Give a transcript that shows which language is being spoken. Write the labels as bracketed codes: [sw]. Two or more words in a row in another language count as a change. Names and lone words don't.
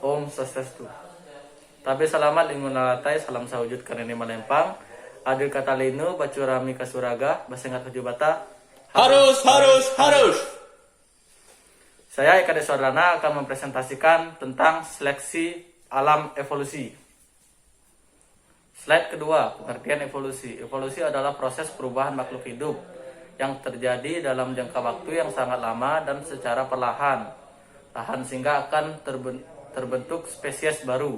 [ban] Swastiastu. [nij] Tabe salamat lingun lalatai, salam sawujud karene malempang. [knx] Adil kata linu, bacurami kasuraga, basengat kejubata. Harus. [id] Saya Eka Deswardana akan mempresentasikan tentang seleksi alam evolusi. Slide kedua, pengertian evolusi. Evolusi adalah proses perubahan makhluk hidup yang terjadi dalam jangka waktu yang sangat lama dan secara perlahan sehingga akan terbentuk spesies baru.